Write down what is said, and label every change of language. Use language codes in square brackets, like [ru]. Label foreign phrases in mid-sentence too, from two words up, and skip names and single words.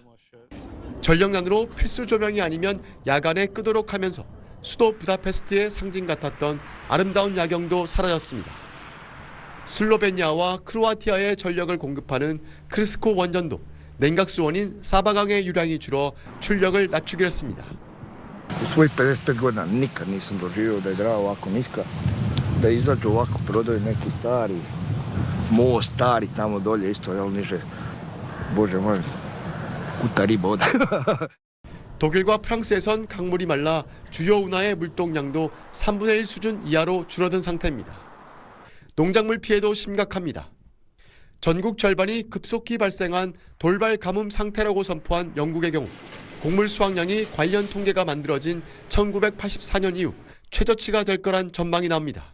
[ko] 전력난으로 필수 조명이 아니면 야간에 끄도록 하면서 수도 부다페스트의 상징 같았던 아름다운 야경도 사라졌습니다. 슬로베니아와 크로아티아의 전력을 공급하는 크리스코 원전도 냉각수원인 사바강의 유량이 줄어 출력을 낮추기로 했습니다. [hr] U svojih 55 godina nikad nisam doživio da je Drava ovako niska, da izađu ovako brodovi neki stari, most stari tamo dolje isto, jel niže, bože moj, kuta riba oda. [ko] 독일과 프랑스에선 강물이 말라 주요 운하의 물동량도 3분의 1 수준 이하로 줄어든 상태입니다. 농작물 피해도 심각합니다. 전국 절반이 급속히 발생한 돌발 가뭄 상태라고 선포한 영국의 경우 곡물 수확량이 관련 통계가 만들어진 1984년 이후 최저치가 될 거란 전망이 나옵니다.